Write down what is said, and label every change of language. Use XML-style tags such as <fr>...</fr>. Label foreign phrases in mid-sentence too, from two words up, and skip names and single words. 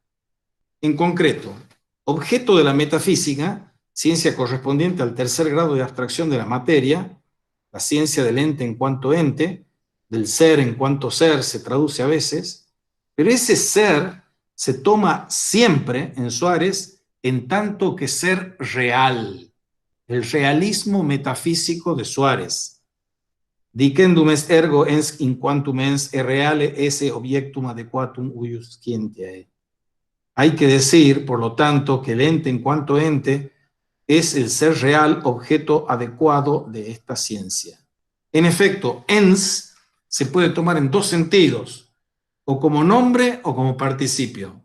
<es>En concreto, objeto de la metafísica, ciencia correspondiente al tercer grado de abstracción de la materia, la ciencia del ente en cuanto ente, del ser en cuanto ser, se traduce a veces, pero ese ser se toma siempre en Suárez en tanto que ser real, el realismo metafísico de Suárez.</es> <la>Dicendum est ergo ens in quantum ens e reale esse objectum adequatum uius scientiae.</la> <es>Hay que decir, por lo tanto, que el ente en cuanto ente es el ser real, objeto adecuado de esta ciencia. En efecto, ens se puede tomar en dos sentidos, o como nombre o como participio.</es>